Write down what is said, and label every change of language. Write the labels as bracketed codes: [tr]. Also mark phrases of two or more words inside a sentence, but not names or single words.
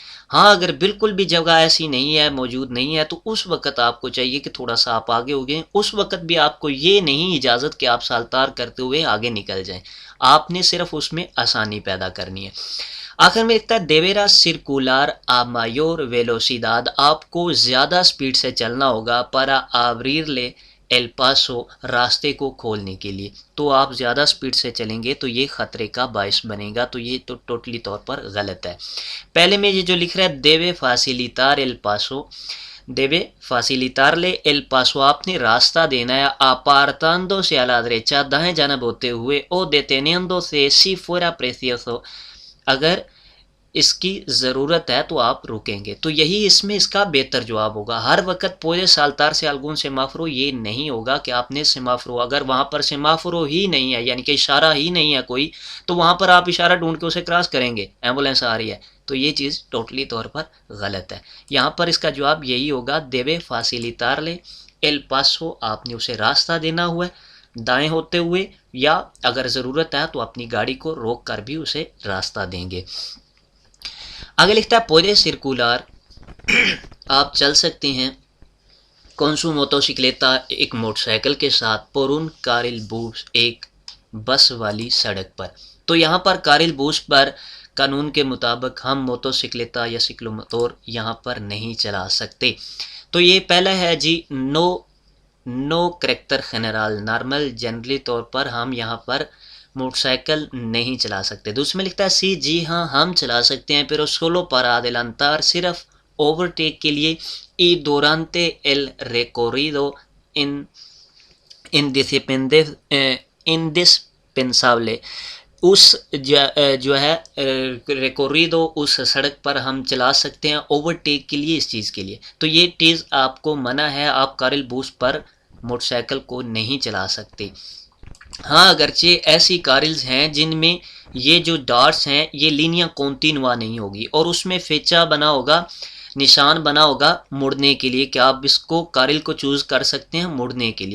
[ur] ہاں اگر بالکل بھی جگہ ایسی نہیں ہے، موجود نہیں ہے، تو اس وقت آپ کو چاہیے کہ تھوڑا سا آپ آگے ہو گئے، اس وقت بھی آپ کو یہ نہیں اجازت کہ آپ سالتار کرتے ہوئے آگے نکل جائیں، آپ نے صرف اس میں آسانی پیدا کرنی ہے۔ آخر میں لکھتا ہے [es] debería circular a mayor velocidad, [ur] آپ کو زیادہ سپیڈ سے چلنا ہوگا [es] para abrirle el paso، [ur] راستے کو کھولنے کے لیے۔ تو آپ زیادہ سپیڈ سے چلیں گے تو یہ خطرے کا باعث بنے گا، تو یہ تو ٹوٹلی طور پر غلط ہے۔ پہلے میں یہ جو لکھ رہا ہے [es] debe facilitar el paso، debe facilitarle el paso، [ur] آپ نے راستہ دینا ہے [es] apartándose a la derecha [ur] دائیں جانب ہوتے ہوئے، [es] o deteniéndose si fuera precioso، [ur] اگر اس کی ضرورت ہے تو آپ رکیں گے. تو یہی اس میں اس کا بہتر جواب ہوگا. ہر وقت [es] puede saltarse algún semáforo [ur] یہ نہیں ہوگا کہ آپ نے سیمافرو، اگر وہاں پر سیمافرو ہی نہیں ہے یعنی کہ اشارہ ہی نہیں ہے کوئی، تو وہاں پر آپ اشارہ ڈھونڈ کے اسے کراس کریں گے. ایمبولینس آ رہی ہے تو یہ چیز ٹوٹلی طور پر غلط ہے. یہاں پر اس کا جواب یہی ہوگا [es] debe facilitarle el paso، [ur] آپ نے اسے راستہ دینا ہوا ہے دائیں ہوتے ہوئے، یا اگر ضرورت ہے تو اپنی گاڑی کو روک کر بھی اسے راستہ دیں گے. آگے لکھتا ہے [es] puede circular، [ur] آپ چل سکتے ہیں [es] con su motocicleta [ur] ایک موٹر سائیکل کے ساتھ [es] por un carril bus [ur] ایک بس والی سڑک پر. تو یہاں پر [es] carril bus [ur] پر قانون کے مطابق ہم موٹو سکلیتا یا سکلوموتور یہاں پر نہیں چلا سکتے. تو یہ پہلا ہے جی نو [es] carácter general, [ur] نارمل جنرلی طور پر ہم یہاں پر موٹر سائیکل نہیں چلا سکتے. دوسرے میں لکھتا ہے سی، جی ہاں ہم چلا سکتے ہیں [es] pero solo para adelantar، [ur] صرف اوورٹیک کے لیے، [es] y durante el recorrido indispensable، [ur] اس جو ہے ریکوریدو اس سڑک پر ہم چلا سکتے ہیں اوورٹیک کے لیے، اس چیز کے لیے. تو یہ چیز آپ کو منع ہے، آپ [es] carril bus [ur] پر موٹر سائیکل کو نہیں چلا سکتے. ہاں اگرچہ ایسی کارلز ہیں جن میں یہ جو ڈاٹس ہیں یہ [es] línea continua [ur] نہیں ہوگی اور اس میں فیچا بنا ہوگا، نشان بنا ہوگا مڑنے کے لیے کہ آپ اس کو کارل کو چوز کر سکتے ہیں مڑنے کے لیے.